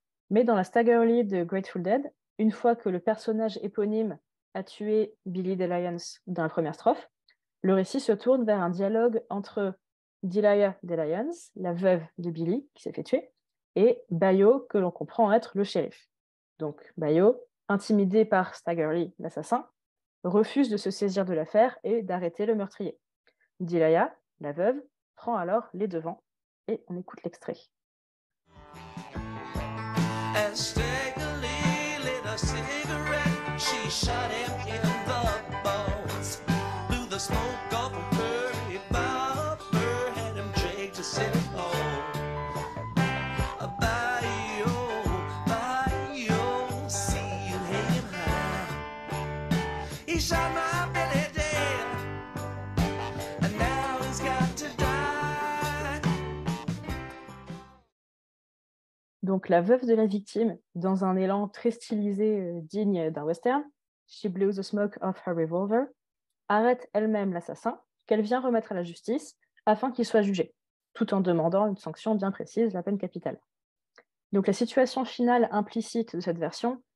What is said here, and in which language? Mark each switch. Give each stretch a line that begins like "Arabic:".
French: Mais dans la Stagger Lee de Grateful Dead, une fois que le personnage éponyme a tué Billy DeLions dans la première strophe, le récit se tourne vers un dialogue entre Delia DeLions, la veuve de Billy, qui s'est fait tuer, et Bayo, que l'on comprend être le shérif. Donc Bayo, intimidé par Stagger Lee, l'assassin, refuse de se saisir de l'affaire et d'arrêter le meurtrier. Delia, la veuve, prend alors les devants, et on écoute l'extrait.
English: As Stagger Lee lit a cigarette, she shot him in the balls. Blew the smoke off of her revolver, had him dragged to City Hall. Bayo, Bayo, see you hanging high. He shot my Billy dead, and now he's got to die.
French: Donc la veuve de la victime, dans un élan très stylisé digne d'un western,
English: she blew the smoke off her revolver,
French: arrête elle-même l'assassin, qu'elle vient remettre à la justice afin qu'il soit jugé, tout en demandant une sanction bien précise, la peine capitale. Donc la situation finale implicite de cette version